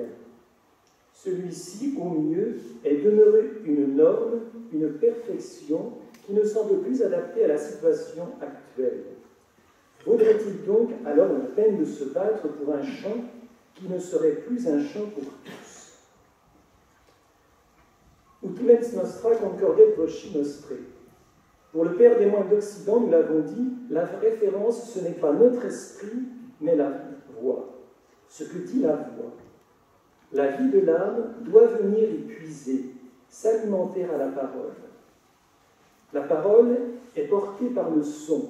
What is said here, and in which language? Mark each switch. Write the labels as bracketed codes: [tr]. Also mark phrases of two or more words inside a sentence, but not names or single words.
[fr] Celui-ci, au mieux, est demeuré une norme, une perfection qui ne semble plus adaptée à la situation actuelle. Vaudrait-il donc alors la peine de se battre pour un chant qui ne serait plus un chant pour tous? [la] Ut mens nostra concordet voci nostrae. [fr] Pour le Père des moines d'Occident, nous l'avons dit, la référence, ce n'est pas notre esprit, mais la voix. Ce que dit la voix. La vie de l'âme doit venir y puiser, s'alimenter à la parole. La parole est portée par le son.